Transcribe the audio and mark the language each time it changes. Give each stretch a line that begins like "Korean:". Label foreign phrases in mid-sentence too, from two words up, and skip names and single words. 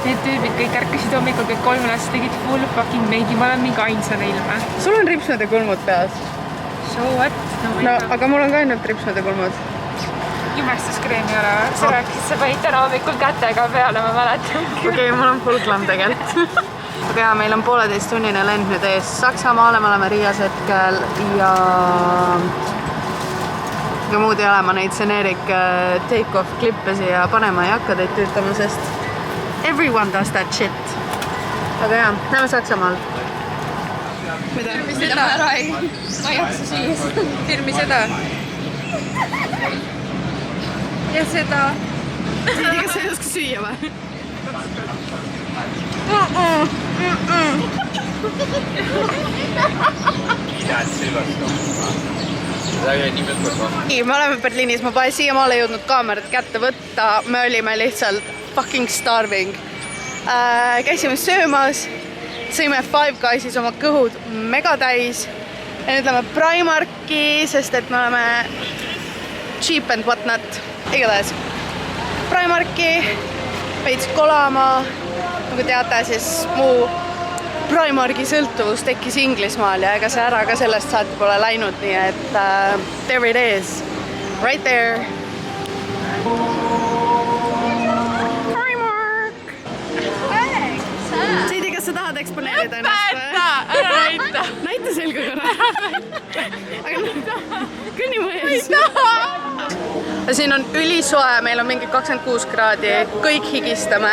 Estonian: tüübid kõik ärkasid hommikul, kõik 3 last tegid
English: full fucking
Estonian: meigi, ma olen mingi ainsana ilme. Sul on ripsmed ja kulmud peas.
English: So what?
Estonian: No, aga mul on ka ainult ripsmed ja kulmud. Jumestuskreen ei ole. Sa rääkisid, sa panid täna hommikul kätega peale, ma mäletan. Okei, mul on
English: full glam
Estonian: tegelikult. Aga jah, meil on 1,5-tunnine lend nüüd ees Saksamaale, me oleme Riias hetkel ja muud ei ole, ma neid Senerik take-off klippe siia panema ei hakka teid tüütama, sest
English: everyone does that shit.
Estonian: Aga jah, näeme Saksamaal. Filmi seda ära ei. Ma ei jaksa süüa. Filmi seda. Ja seda. Siidi, kas sa ei oska süüa või? Nii, me oleme Berliinis, ma pole siiamaale jõudnud kaamerat kätte võtta, me olime lihtsalt
English: fucking starving.
Estonian: Käisime söömas, sõime Five Guysis oma kõhud mega täis ja nüüd lähme Primarki, sest et me oleme
English: cheap and what not.
Estonian: Igatahes Primarki, veits kolama, nagu teate, siis mu Primarki sõltuvus tekkis Inglismaal ja ega see ära ka sellest saati pole läinud, nii et
English: there it is, right there.
Estonian: Primark! Seidi, kas sa tahad eksponeerida ennast või? Ära näita! Näita selga korra! Aga kõnni mu ees! Siin on ülisoe, meil on mingi 26 kraadi, kõik higistame.